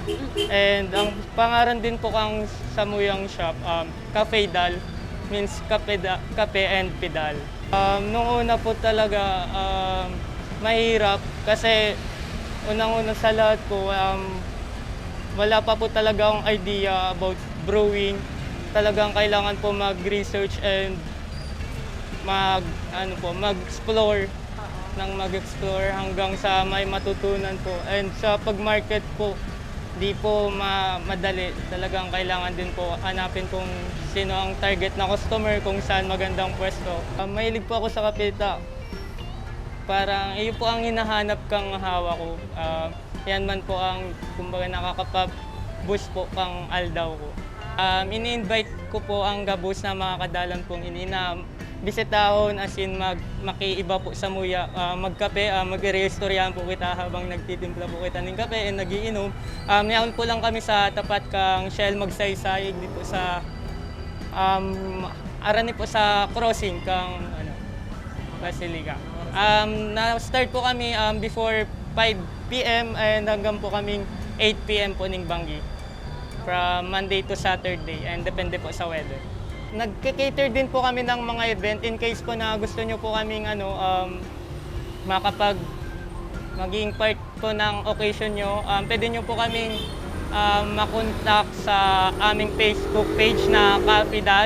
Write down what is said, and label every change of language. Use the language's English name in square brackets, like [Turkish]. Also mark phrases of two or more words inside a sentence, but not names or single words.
[Bikol] And ang pangalan din po kang Samuyang Shop, Cafe Dal, means kape and pedal. [Filipino] Nung una po talaga, mahirap kasi unang-una sa lahat po, wala pa po talaga akong idea about brewing. Talagang kailangan po mag-research and mag-explore hanggang sa may matutunan po. And sa pag-market po, di po madali. Talagang kailangan din po hanapin kung sino ang target na customer, kung saan magandang pwesto. Mahilig po ako sa kapita. parang iyon po ang hinahanap kang hawa ko. [Bikol] Yan man po ang kumbaga nakakapag-boost po kang aldaw ko. Ini-invite ko po ang gabos na mga kadalan pong na bisitahon as in makiiba po sa muya, magkape, magre-restoryahan po kita habang nagtitimpla po kita ng kape and nagiinom. Yaon po lang kami sa tapat kang Shell Magsaysay dito sa arani po sa crossing kang Basilica. [Filipino] Na-start po kami [English] before 5 p.m. [Filipino] and hanggang po kaming 8 p.m. [Bikol] po ning Banggi. [English] From Monday to Saturday and [Filipino] depende po sa weather. Nagka-cater din po kami ng mga event in case po na gusto nyo po kaming maging part po ng occasion nyo. Pwede nyo po kaming makontak sa aming Facebook page na Kapidal.